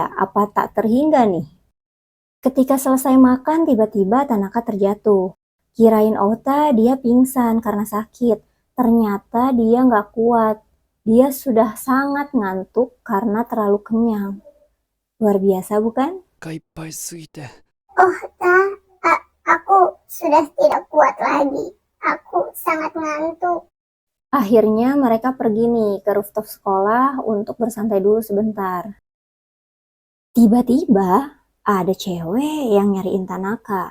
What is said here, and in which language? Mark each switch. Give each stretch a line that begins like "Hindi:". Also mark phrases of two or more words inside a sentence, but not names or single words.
Indonesian: Apa tak terhingga nih? Ketika selesai makan, tiba-tiba Tanaka terjatuh. Kirain Ota dia pingsan karena sakit. Ternyata dia nggak kuat. Dia sudah sangat ngantuk karena terlalu kenyang. Luar biasa bukan?
Japanese: いっぱいすぎて
Indonesian: Aku sudah tidak kuat lagi. Aku sangat ngantuk. Akhirnya mereka pergi nih ke rooftop sekolah untuk bersantai dulu sebentar. Tiba-tiba ada cewek yang nyariin Tanaka.